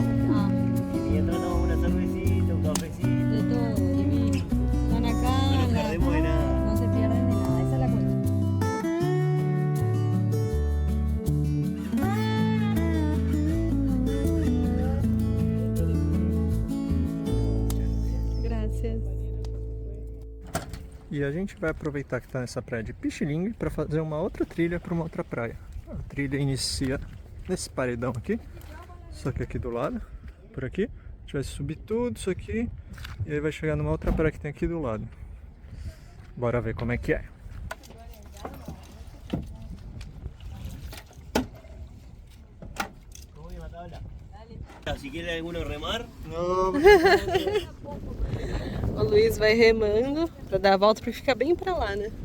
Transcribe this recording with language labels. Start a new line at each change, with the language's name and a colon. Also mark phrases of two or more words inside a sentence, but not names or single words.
Spanish: Ah, Y mientras tomamos una cervecita, un cafecito. de todo, divino. Están acá, No nos la- perdemos de nada. no se pierden de nada. Esa es la cuestión.
Portuguese: Graças. E a gente vai aproveitar que está nessa praia de Pichilingue para fazer uma outra trilha para uma outra praia. A trilha inicia nesse paredão aqui, só que aqui do lado, por aqui. A gente vai subir tudo isso aqui e aí vai chegar numa outra praia que tem aqui do lado. Bora ver como é que é.
Spanish: ¿Cómo llama la tabla? Si quiere alguno remar,
Portuguese: Não, O Luiz vai remando pra dar a volta porque fica bem pra lá, né?